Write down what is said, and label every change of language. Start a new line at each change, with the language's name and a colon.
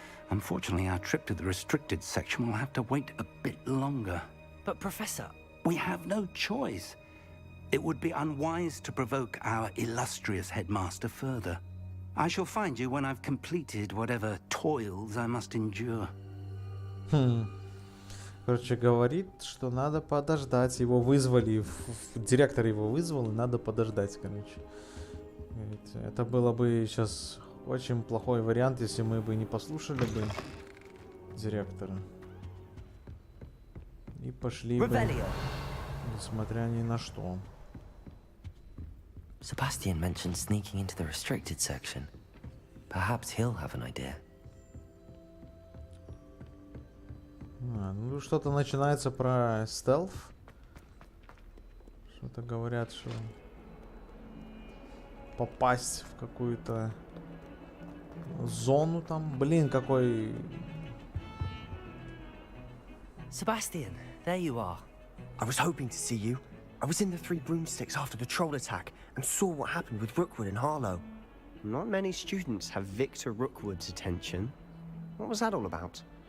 English: Unfortunately, our trip to the restricted section will have to wait a bit longer. But Professor... We have no choice. It would be unwise to provoke our illustrious headmaster further. I shall find you when I've completed whatever toils I must endure.
Russian: Короче, говорит, что надо подождать. Его вызвали, директор его вызвал, и надо подождать, короче. Говорит, это было бы сейчас очень плохой вариант, если мы бы не послушали бы директора. И пошли бы, несмотря ни на что.
English: Sebastian mentioned sneaking into the restricted section. Perhaps he'll have an idea.
Russian: Ну, что-то начинается про стелф. Что-то говорят, что попасть в какую-то зону там. Блин, какой...
English: Sebastian, there you are. I was hoping to see you. I was in the Three Broomsticks after the troll attack and saw what happened with Rookwood and Harlow. Not many students have Victor Rookwood's attention. What was that all about?